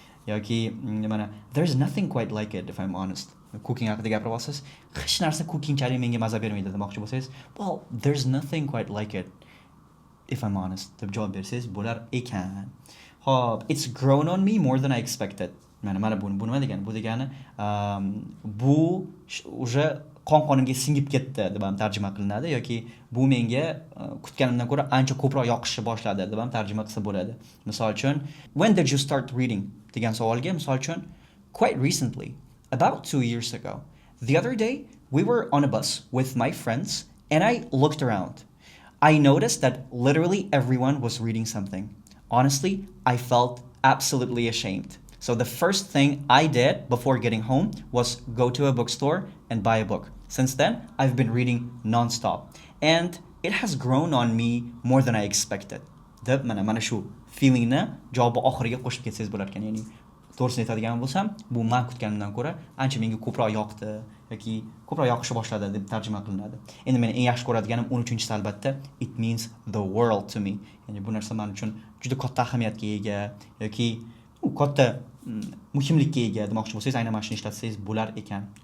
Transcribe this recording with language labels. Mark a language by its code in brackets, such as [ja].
[uz] Yoki mana [en] there's nothing quite like it if I'm honest. [uz] Cooking haqida gapiryapsiz. Hech narsa cookingchalik menga maza bermaydi demoqchi bo'lsangiz, [en] well, there's nothing quite like it if I'm honest [uz] deb javob bersangiz bo'lar ekan. [en] Hop, it's grown on me more than I expected. [uz] Mana bu nima degani? Bu degani bu o'sha qon-qonimga singib ketdi deb ham tarjima qilinadi yoki bu menga kutganimdan ko'ra ancha ko'proq yoqishni boshladi deb ham tarjima qilsa bo'ladi. Misol uchun, [en] when did you start reading [uz] degan savolga misol uchun, [en] quite recently, about 2 years ago. The other day, we were on a bus with my friends and I looked around. I noticed that literally everyone was reading something. Honestly, I felt absolutely ashamed. So the first thing I did before getting home was go to a bookstore and buy a book. Since then, I've been reading non-stop. And it has grown on me more than I expected. [uz] Deb mana shu feelingni javobi oxiriga qo'shib ketsangiz bo'lar ekan. Ya'ni to'g'risini aytadigan bo'lsam, bu men kutganimdan ko'ra ancha menga ko'proq yoqdi yoki ko'proq yoqishni boshladi deb tarjima qilinadi. Endi men eng yaxshi ko'radiganim 13-si albatta, [en] it means the world to me. [uz] Ya'ni bu narsa men uchun juda katta ahamiyatga ega yoki katta muhimlikka ega demoqchi bo'lsangiz, aynan mana shuni ishlatsangiz bo'lar ekan.